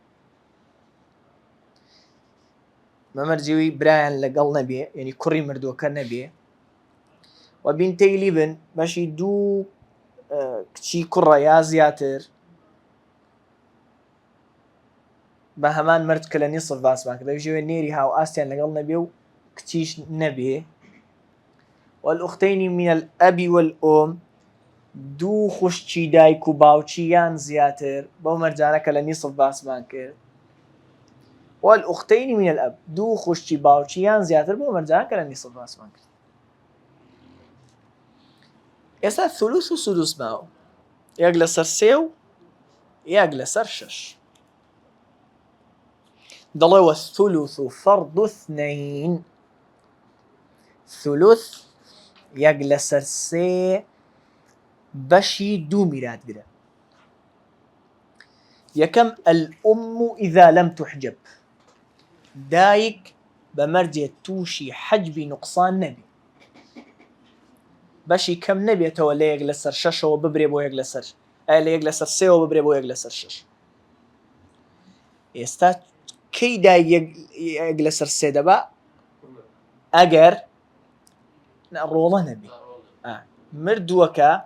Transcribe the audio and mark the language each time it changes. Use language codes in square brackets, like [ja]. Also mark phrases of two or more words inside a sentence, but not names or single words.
[ckb] بەمەرجێوی برایان لەگەڵ نەبێ ینی کوڕی مردووەکە نەبێ و بینتەی لیبن بەشی دوو کچی کوڕە یا زیاتر بە هەمان مرد کە لە نیسف باسمان کە دەژێوێ نێری هاو ئاستیان لەگەڵ نەبێ و کچیش نەبێ [ar] والأختين من الأب والأم [ckb] دوو خوشکی دایک و باوکی یان زیاتر بەو مەرجانە کە لە نیسف باسمان کرد [ar] والأختين من الأب [ckb] دوو خوشکی باوکی یان زیاتر بۆ مەرجانە کە لە نیسف باسمان کرد ئێستا [ar] ثلوث و سدوس [ckb] ماوە یەک لەسەر سێ و یەک لەسەر شەش دەڵێ [ar] والثلث فرض اثنين [ckb] ثلث یەک لەسەر سێ بەشی دوو میراتگرە یەکەم [ar] الأم إذا لم تحجب [ckb] دایک بەمەرجێ تووشی حەجبی نوقسان نەبی بەشی کەم نەبێتەوە لە یەک لەسەر شەشەوە ببرێ بۆ یەک لەسەر لە یەک لەسەر سێەوە ببرێ بۆ یەک لەسەر شەش ئێستا کەی دایک یەک لەسەر سێ دەبا ئەگەر ڕۆڵە نەبی مردووەکە